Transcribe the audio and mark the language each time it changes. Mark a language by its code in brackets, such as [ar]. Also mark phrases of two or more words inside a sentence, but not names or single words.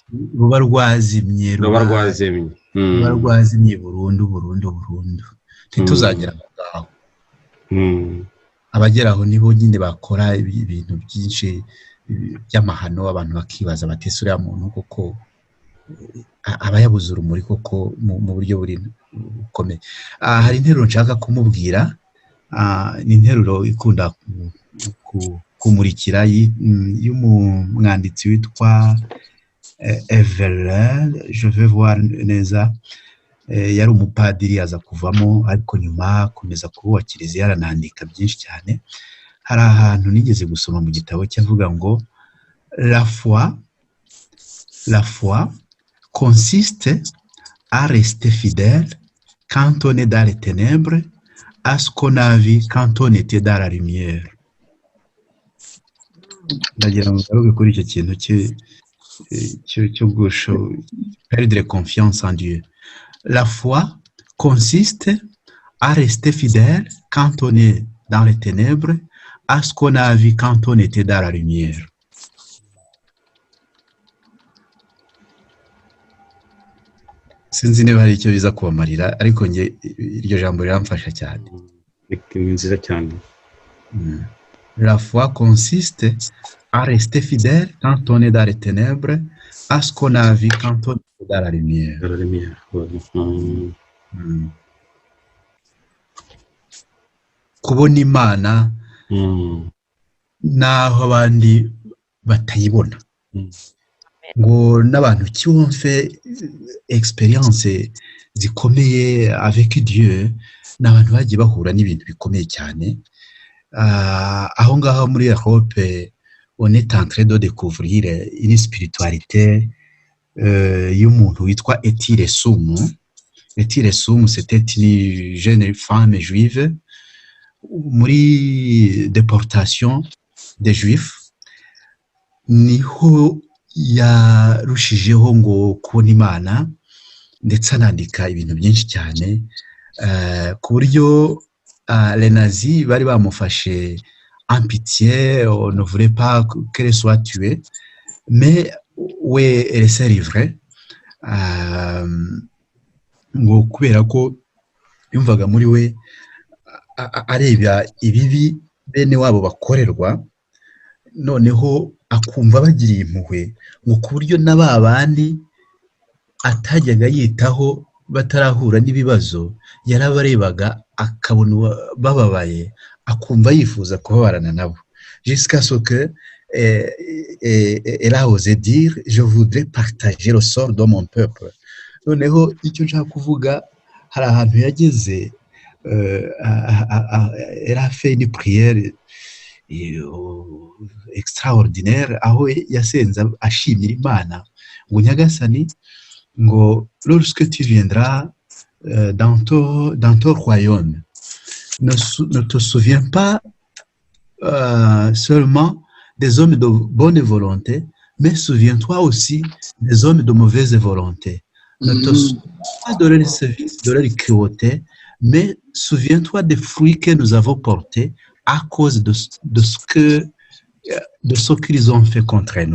[rw] ruba rwazimye burundu ntituzagera aho abageraho nibo nyine bakora ibintu byinshi by'amahano abantu bakibaza batese uriya muntu koko aba yabuze urumuri koko mu buryo bukomeye hari interuro nshaka kumubwira ni interuro ikunda kumurikira y'umwanditsi witwa Everard [fr] je vais voir [rw] neza yari umupadiri aza kuvamo ariko nyuma akomeza kuba kiliziya aranandika byinshi cyane hari ahantu nigeze gusoma mu gitabo cyavuga ngo [fr] la foi consiste à rester fidèle quand on est dans les ténèbres à ce qu'on a vu quand on était dans la lumière. [rw] Ndagira ngo ngaruke kuri icyo kintu cyo [fr] perdre confiance en Dieu. La foi consiste à rester fidèle quand on est dans les ténèbres à ce qu'on a vu quand on était dans la lumière. [rw] Sinzi niba hari icyo biza kubamarira ariko nge iryo jambo riramfasha cyane. Ni nziza cyane. [fr] La foi consiste à rester fidèle quand on est dans les ténèbres, à ce qu'on a vu quand on est dans la lumière. Dans la lumière. [rw] Kubona Imana naho abandi batayibona. Ngo n'abantu [fr] qui ont fait expérience [rw] zikomeye [fr] avec Dieu [rw] n'abantu bagiye bahura n'ibintu bikomeye cyane. Aho ngaho muri [fr] Europe on est en train de découvrir une spiritualité [rw] y'umuntu witwa [fr] Etile Sumu. Etile Sumu c'était une jeune femme juive muri déportation des juifs, [rw] niho yarushijeho ngo kubona Imana ndetse anandika ibintu byinshi cyane ku buryo [fr] les nazis [rw] bari bamufashe [fr] en pitié, on ne voulait pas qu'elle soit tuée, mais [rw] we [fr] elle s'est livrée [rw] ngo kubera ko yumvaga muri we areba ibibi bene wabo bakorerwa, noneho akumva bagiriye impuhwe ngo ku buryo n'aba bandi atajyaga yitaho batarahura n'ibibazo yarabarebaga akabona bababaye akumva yifuza kubabarana nabo, [fr] jusqu'à ce que elle a osé dire je voudrais partager le sort de mon peuple. [rw] Noneho icyo nshaka kuvuga hari ahantu yageze [fr] elle a fait une prière extraordinaire [rw] aho yasenze ashimira Imana ngo Nyagasani ngo [fr] lorsque tu viendras dans ton royaume ne te souviens pas seulement des hommes de bonne volonté, mais souviens-toi aussi des hommes de mauvaise volonté. Ne te souviens pas de leur service, de leur cruauté, mais souviens-toi des fruits que nous avons portés à cause de ce qu'ils ont fait contre nous.